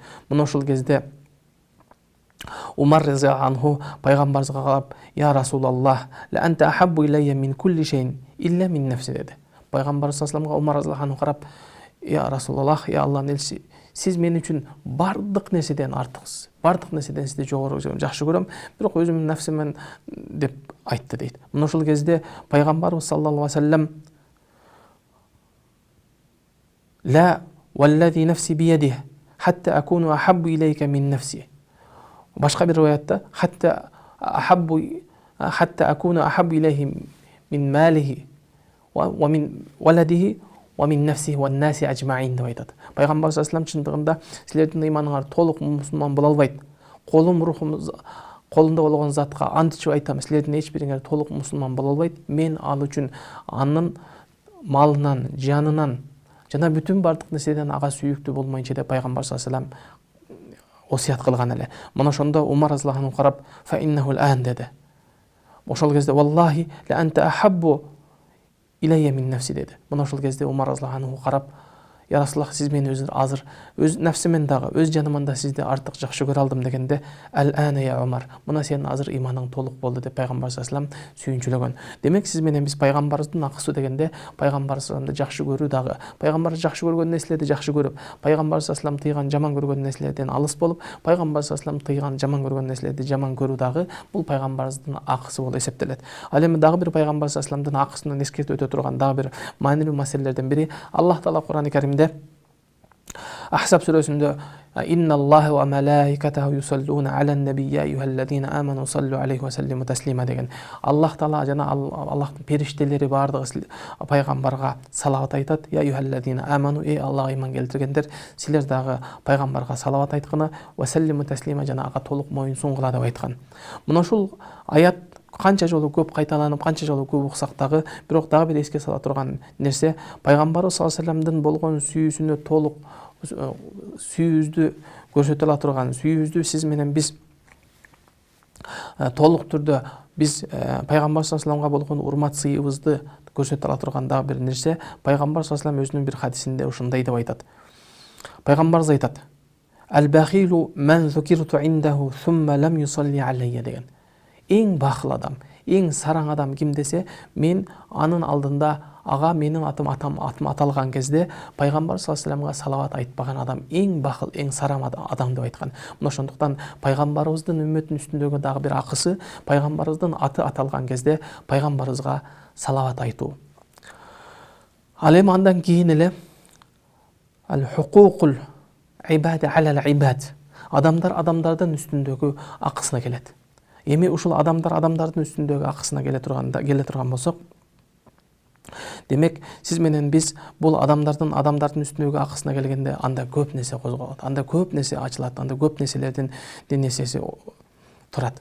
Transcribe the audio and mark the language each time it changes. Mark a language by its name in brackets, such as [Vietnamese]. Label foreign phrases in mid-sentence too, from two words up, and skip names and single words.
[Kyrgyz] Мына ошол кезде Умар [Arabic] رضي الله عنه [Kyrgyz] пайгамбарга карап, [Arabic] "يا رسول الله، لأنت أحب إلي من كل شيء إلا من نفسي" деди. [Kyrgyz] Пайгамбар [Arabic] صلى الله عليه وسلم [Kyrgyz] Умар [Arabic] رضي الله عنه [Kyrgyz] карап, [Arabic] "يا رسول الله, [Kyrgyz] я Аллахтын элчиси, сиз мен үчүн бардык нерседен артыксыз. Бардык нерседен сизди жогору жакшы көрөм, бирок өзүмдүн нафсиммен" деп айтты дейт. Мына ошол кезде пайгамбарыбыз [Arabic] صلى الله عليه وسلم "لا والذي نفسي بيده، حتى أكون أحب إليك من نفسي". [Kyrgyz] Башка бир риwayatта [Arabic] "حتى أكون أحب إليه من ماله ومن ولده ومن نفسه والناس أجمعين" [Kyrgyz] деп айтат. Пайгамбар [Arabic] صلى الله عليه وسلم [Kyrgyz] чындыгында силердин ыйманыңар толук мусулман боло албайт. Колум рухум колунда болгон затка ант ичип айтам, силердин эч бириңер толук мусулман боло албайт. Мен ал үчүн анын малынан, жанынан жана бүтүн бардык нерседен ага сүйүктүү болмойнча деп пайгамбар [Arabic] صلى الله عليه وسلم [Kyrgyz] осият кылган эле. Мына ошондо Умар [Arabic] رضي الله عنه [Kyrgyz] карап [Arabic] "فإنه الآن" [Kyrgyz] деди. Ошол кезде [Arabic] "والله لأنت أحب إلي من نفسي" деди. [Kyrgyz] Мына ошол кезде Умар [Arabic] رضي الله عنه [Kyrgyz] карап, [Arabic] "يا رسول الله, [Kyrgyz] сиз мени азыр өз нафсимен дагы, өз жаныман да сизди артык жакшы көрө алдым" дегенде [Arabic] "الآن يا عمر", [Kyrgyz] мына сенин азыр ыйманың толук болду деп пайгамбар [Arabic] صلى الله عليه وسلم [Kyrgyz] сүйүнчүлөгөн. Демек, сиз менен биз пайгамбарыбыздын акысы дегенде, пайгамбар [Arabic] صلى الله عليه وسلم [Kyrgyz] жакшы көрүү дагы, пайгамбар жакшы көргөн нерселерди жакшы көрүп, пайгамбар [Arabic] صلى الله عليه وسلم [Kyrgyz] тыйган жаман көргөн нерселерден алыс болуп, пайгамбар [Arabic] صلى الله عليه وسلم [Kyrgyz] тыйган жаман көргөн нерселерди жаман көрүү дагы бул пайгамбарыбыздын акысы болуп эсептелет. Ал эми дагы бир пайгамбар [Arabic] صلى الله عليه وسلم [Kyrgyz] акысынан эскертип өтө турган дагы бир маанилүү маселелерден бири, Аллах Таала Кур'ан-ы Каримде Ахзаб сүрөсүндө [Arabic] "إن الله وملائكته يصلون على النبي يا أيها الذين آمنوا صلوا عليه وسلموا تسليما" [Kyrgyz] деген. Аллах Таала жана Аллахтын периштелери бардыгы пайгамбарга салават айтат. [Arabic] "يا أيها الذين آمنوا", [Kyrgyz] Аллага ыйман келтиргендер, силер дагы пайгамбарга салават айткыны, [Arabic] "وسلموا تسليما", [Kyrgyz] жана ага толук моюн сунгула деп айткан. Мына ушул аят канча жолу көп кайталанып, канча жолу көп уксак дагы, бирок дагы бир эске сала турган нерсе, пайгамбарыбыз [Arabic] صلى الله عليه وسلم [Kyrgyz] болгон сүйүүсүнө толук сүйүүбүздү көрсөтө ала турган, сүйүүбүздү сиз менен биз толук түрдө биз пайгамбар [Arabic] صلى الله عليه وسلم [Kyrgyz] болгон урмат сыйыбызды көрсөтө ала турган дагы бир нерсе, пайгамбар [Arabic] صلى الله عليه وسلم [Kyrgyz] өзүнүн бир хадисинде ушундай деп айтат. Пайгамбарыбыз айтат: [Arabic] "البخيل من ذكرت عنده ثم لم يصل علي" деген. [Kyrgyz] Эң бахыл адам, эң сараң адам ким десе, мен анын алдында ага менин атым аталган кезде пайгамбар [Arabic] صلى الله عليه وسلم [Kyrgyz] салават айтпаган адам эң бахыл, эң сараң адам деп айткан. Мына ошондуктан пайгамбарыбыздын үммөтүнүн үстүндөгү дагы бир акысы, пайгамбарыбыздын аты аталган кезде пайгамбарыбызга салават айтуу. Ал эми андан кийин эле [Arabic] حقوق العباد على العباد, [Kyrgyz] адамдардын үстүндөгү акысына келет. Эми ушул адамдардын үстүндөгү акысына келе турган болсок, демек сиз менен биз бул адамдардын үстүндөгү акысына келгенде анда көп нерсе козголот, анда көп нерсе ачылат, анда көп нерселердин нерсеси турат.